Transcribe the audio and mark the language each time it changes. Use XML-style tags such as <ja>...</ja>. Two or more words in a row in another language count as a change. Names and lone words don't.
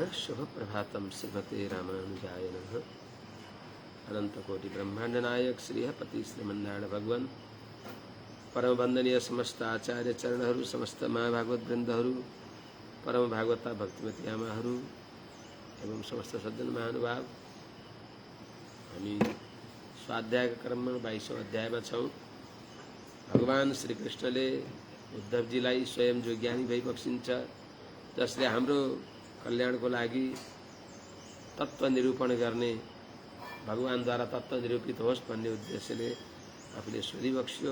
<sa>शुभ प्रभातम श्रीमते रामानुजाय नमः।</sa> <ne>अनंत कोटि ब्रह्मांड नायक श्रीहपति श्रीमन्नारायण भगवान परम वंदनीय समस्त आचार्य चरणहरू समस्त महाभागवत वृन्दहरू परम भागवता भक्तिमती आमाहरू एवं समस्त सज्जन महानुभाव। हामी स्वाध्यायका क्रममा 22औं अध्यायमा छौं। भगवान श्रीकृष्णले उद्धवजीलाई स्वयं जो ज्ञानी भई बक्सिन्छ, जसले हाम्रो कल्याणको लागि तत्त्व निरूपण गर्ने, भगवानद्वारा तत्त्व निरूपित होस् भन्ने उद्देश्यले आफूले सोधी बक्सियो।</ne>